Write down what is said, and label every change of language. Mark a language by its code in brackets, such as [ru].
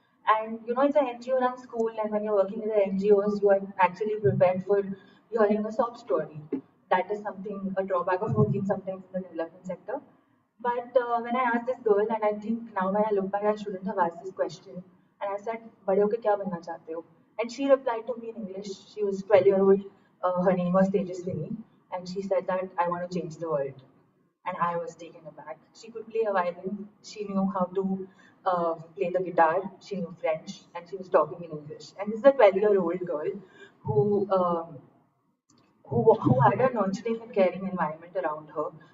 [en] And it's an NGO-run school, and when you're working with the NGOs, you are actually prepared for hearing a sob story. That is something, a drawback of working sometimes in the development sector. But when I asked this girl, and I think now when I look back, I shouldn't have asked this question. [hi] And I said, "बड़े होके क्या बनना चाहते हो?" [en] And she replied to me in English. She was 12-year-old. Her name was Tejaswini, and she said that I want to change the world. And I was taken aback. She could play a violin. She knew how to play the guitar. She knew French, and she was talking in English. And this is a 12-year-old girl who who had a nurturing and caring environment around her.